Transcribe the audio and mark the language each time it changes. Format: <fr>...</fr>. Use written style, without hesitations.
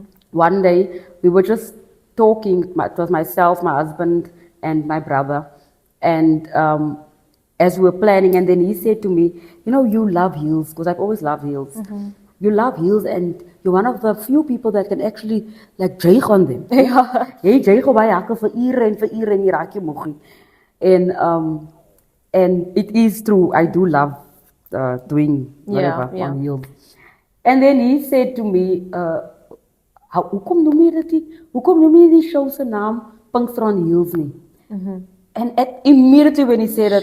<en>One day we were just talking. It was myself, my husband, and my brother, and as we were planning, and then he said to me, "You know, you love heels because I've always loved heels. You love heels, and you're one of the few people that can actually like dreig on them.</en> <af>Ja. Jy dreig op baie hakke vir ure en jy raak jy moeg nie."</af> <en>And it is true. I do love doing whatever Yeah. on heels. And then he said to me,</en> <af>hoekom noem jy die show se naam Pinkster on Heels nie?</af> <en>And immediately when he said</en>